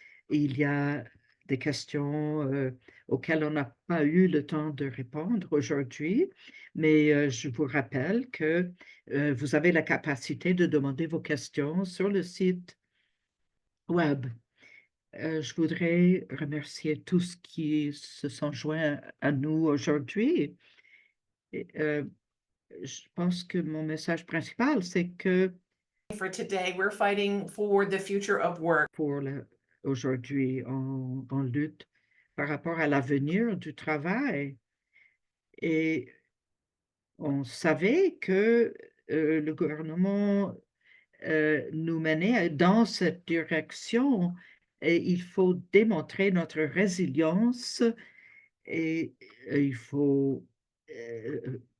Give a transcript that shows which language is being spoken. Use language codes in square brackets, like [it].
[fr] Il y a des questions auxquelles on n'a pas eu le temps de répondre aujourd'hui, mais je vous rappelle que vous avez la capacité de demander vos questions sur le site web. Je voudrais remercier tous qui se sont joints à nous aujourd'hui. Je pense que mon message principal, c'est que [en] For today, we're fighting for the future of work. [fr] aujourd'hui, on lutte par rapport à l'avenir du travail et on savait que le gouvernement nous menait dans cette direction et il faut démontrer notre résilience et il faut euh,